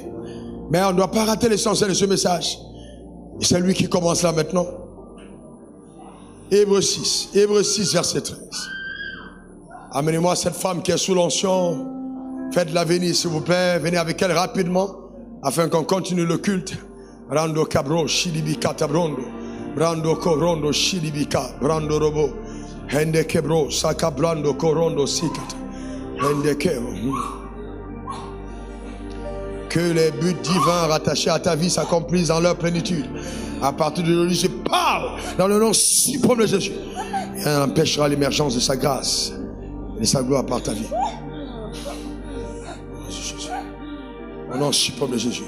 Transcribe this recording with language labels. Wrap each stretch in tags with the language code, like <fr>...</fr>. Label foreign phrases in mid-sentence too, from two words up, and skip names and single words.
<fr>Mais on ne doit pas rater l'essentiel de ce message. Et c'est lui qui commence là maintenant. Hébreux 6, verset 13. Amenez-moi cette femme qui est sous l'onction. Faites-la venir, s'il vous plaît. Venez avec elle rapidement, afin qu'on continue le culte. Rando Cabro, Shilibika Tabrondo. Brando Corondo, Shilibika, Brando Robo. Hende Kebro, Saka Brando Corondo, Sikat. Hende Kebro. Que les buts divins rattachés à ta vie s'accomplissent dans leur plénitude. À partir de aujourd'hui, je parle dans le nom suprême de Jésus. Et elle empêchera l'émergence de sa grâce et de sa gloire par ta vie. Au nom suprême de Jésus.</fr>